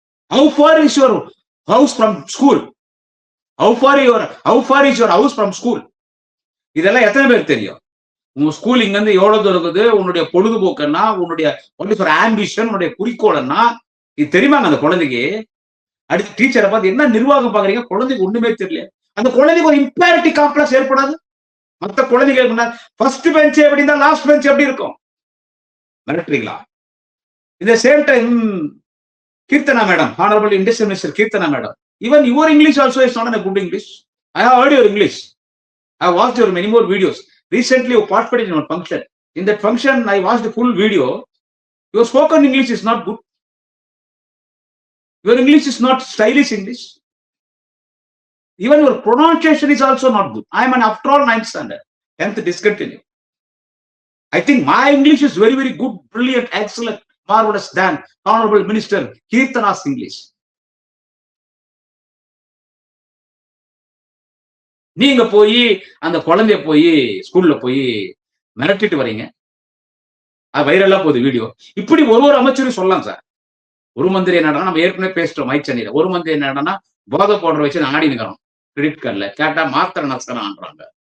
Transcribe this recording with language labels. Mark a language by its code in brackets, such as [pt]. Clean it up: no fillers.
[en] How far is your house from school? How far is your house from school? [ta] இதெல்லாம் எத்தனை பேர் தெரியும்? உங்க ஸ்கூல் இங்க இருந்து எவ்வளவு தூரம் இருக்குது? உன்னுடைய பொழுதுபோக்குன்னா, உன்னுடைய [en] what is your ambition, [ta] உன்னுடைய குறிக்கோள்னா இது தெரியுமாங்க அந்த குழந்தைக்கு? அடுத்து டீச்சரை பார்த்து என்ன நிர்வாகம் பாக்குறீங்க? குழந்தைக்கு ஒண்ணுமே தெரியல. அந்த குழந்தைக்கு ஒரு இம்பாரிட்டி காம்ப்ளெக்ஸ் ஏற்படாது? மற்ற குழந்தைகளுக்கு ஃபர்ஸ்ட் பெஞ்ச் எப்படி இருந்தா லாஸ்ட் பெஞ்ச் எப்படி இருக்கும்? மிரட்டுறீங்களா? இந்த [en] Same time Keerthana madam, honourable industrial minister Keerthana madam, even your English also is not a good English. I have heard your English. I have watched your many more videos. Recently, you participated in one function. In that function, I watched the full video. Your spoken English is not good. Your English is not stylish English. Even your pronunciation is also not good. I am an after all 9th standard, 10th discontinue. I think my English is very, very good, brilliant, excellent, marvelous than Honorable Minister Kirtana's English. [ta] நீங்க போய் அந்த குழந்தைய போய் ஸ்கூல்ல போய் மிரட்டிட்டு வரீங்க. அது வைரலா போகுது வீடியோ. இப்படி ஒரு அமைச்சரும் சொல்லலாம் சார். ஒரு மந்திரி என்னடா, நம்ம ஏற்கனவே பேசிட்டோம் மைக் சென்னையில. ஒரு மந்திரி என்னடா, போதை பவுடர் வச்சு ஆடி நிக்கிறோம் கிரெடிட் கார்டுல, கேட்டா மாத்திரை நஷ்டம்ன்றாங்க.